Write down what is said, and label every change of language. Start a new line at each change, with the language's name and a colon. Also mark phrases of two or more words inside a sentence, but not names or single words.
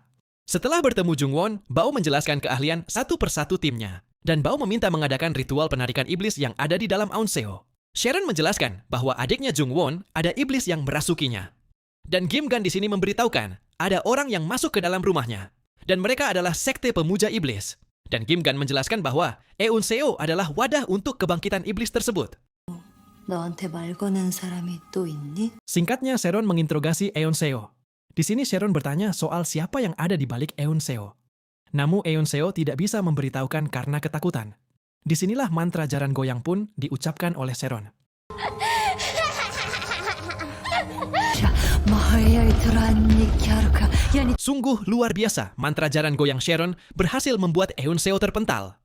Indonesian: Setelah bertemu Jungwon, Bao menjelaskan keahlian satu persatu timnya, dan Bao meminta mengadakan ritual penarikan iblis yang ada di dalam Aunseo. Sharon menjelaskan bahwa adiknya Jungwon ada iblis yang merasukinya. Dan Kim Gan di sini memberitahukan ada orang yang masuk ke dalam rumahnya, dan mereka adalah sekte pemuja iblis. Dan Kim Gan menjelaskan bahwa Eunseo adalah wadah untuk kebangkitan iblis tersebut.
Korean: 너한테 말 거는 사람이 또 있니?
Indonesian: Singkatnya, Sharon menginterogasi Eunseo. Di sini Sharon bertanya soal siapa yang ada di balik Eunseo. Namun Eunseo tidak bisa memberitahukan karena ketakutan. Disinilah mantra jaran goyang pun diucapkan oleh Sharon. Sungguh luar biasa, mantra jaran goyang Sharon berhasil membuat Eunseo terpental.